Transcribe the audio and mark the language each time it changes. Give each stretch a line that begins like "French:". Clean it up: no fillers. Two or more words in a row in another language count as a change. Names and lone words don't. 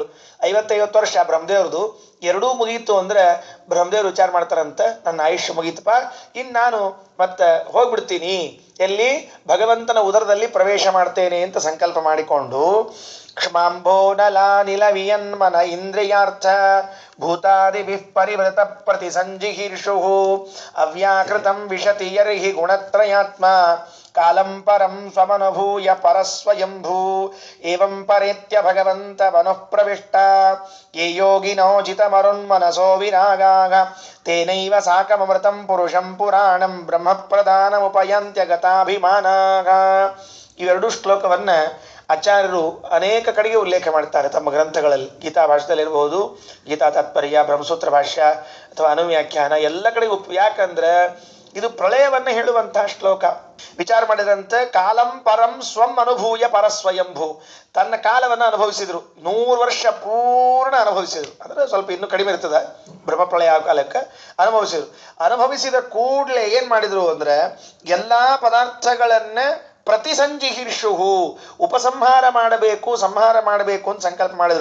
Kannada: 50 ವರ್ಷ ಬ್ರಹ್ಮದೇವ್ರದು ಎರಡೂ ಮುಗೀತು ಅಂದ್ರೆ ಬ್ರಹ್ಮದೇವ್ರು ವಿಚಾರ ಮಾಡ್ತಾರಂತ, ನನ್ನ ಆಯುಷ್ಯ ಮುಗೀತಪ್ಪ, ಇನ್ನು ನಾನು ಮತ್ತೆ ಹೋಗ್ಬಿಡ್ತೀನಿ, ಎಲ್ಲಿ? ಭಗವಂತನ ಉದರದಲ್ಲಿ ಪ್ರವೇಶ ಮಾಡ್ತೇನೆ ಅಂತ ಸಂಕಲ್ಪ ಮಾಡಿಕೊಂಡು
Sanskrit: ಕ್ಷಮಾಂಭೋ ನಲಾನಿಲ ವಿಯನ್ಮನ ಇಂದ್ರಿಯಾರ್ಥ ಭೂತಾದಿಭಿಃ ಪರಿವೃತ ಪ್ರತಿಸಂಜಿಹೀರ್ಷು ಅವ್ಯಾಕೃತಂ ವಿಶತಿ ಯರ್ಹಿ ಗುಣತ್ರಯಾತ್ಮ ಕಾಲಂ ಪರಂ ಸ್ವಮನುಭೂಯ ಪರಸ್ವಯಂಭೂ ಏವಂ ಪರೇತ್ಯ ಭಗವಂತ ಮನಃ ಪ್ರವಿಷ್ಟ ಯೇ ಯೋಗಿನೋ ಜಿತಮರುನ್ಮನಸೋ ವಿರಾಗಾಗ ತೇನೈವ ಸಾಕಮೃತಂ ಪುರುಷಂ ಪುರಾಣಂ ಬ್ರಹ್ಮ ಪ್ರಧಾನಮುಪಯಂತ್ಯ ಗತಾಭಿಮಾನಾಗ.
Kannada: ಇವೆರಡೂ ಶ್ಲೋಕವನ್ನ ಆಚಾರ್ಯರು ಅನೇಕ ಕಡೆಗೆ ಉಲ್ಲೇಖ ಮಾಡ್ತಾರೆ ತಮ್ಮ ಗ್ರಂಥಗಳಲ್ಲಿ. ಗೀತಾ ಭಾಷ್ಯದಲ್ಲಿ ಇರಬಹುದು, ಗೀತಾ ತಾತ್ಪರ್ಯ, ಬ್ರಹ್ಮಸೂತ್ರ ಭಾಷ್ಯ ಅಥವಾ ಅನುವ್ಯಾಖ್ಯಾನ, ಎಲ್ಲ ಕಡೆಗೂ. ಯಾಕಂದ್ರೆ ಇದು ಪ್ರಳಯವನ್ನ ಹೇಳುವಂತಹ ಶ್ಲೋಕ. ವಿಚಾರ ಮಾಡಿದಂತೆ
Sanskrit: ಕಾಲಂ ಪರಂ ಸ್ವಂ ಅನುಭೂಯ ಪರಸ್ವಯಂಭೂ,
Kannada: ತನ್ನ ಕಾಲವನ್ನು ಅನುಭವಿಸಿದ್ರು, 100 ವರ್ಷ ಪೂರ್ಣ ಅನುಭವಿಸಿದ್ರು. ಅಂದ್ರೆ ಸ್ವಲ್ಪ ಇನ್ನೂ ಕಡಿಮೆ ಇರ್ತದೆ ಬ್ರಹ್ಮ ಪ್ರಳಯ ಕಾಲಕ್ಕೆ ಅನುಭವಿಸಿದ್ರು. ಅನುಭವಿಸಿದ ಕೂಡಲೇ ಏನ್ ಮಾಡಿದ್ರು ಅಂದ್ರೆ ಎಲ್ಲಾ ಪದಾರ್ಥಗಳನ್ನ ಪ್ರತಿಸಂಜಿಹೀರ್ಷುಹು ಉಪಸಂಹಾರ ಮಾಡಬೇಕು, ಸಂಹಾರ ಮಾಡಬೇಕು ಅಂತ ಸಂಕಲ್ಪ ಮಾಡಿದ್ರು.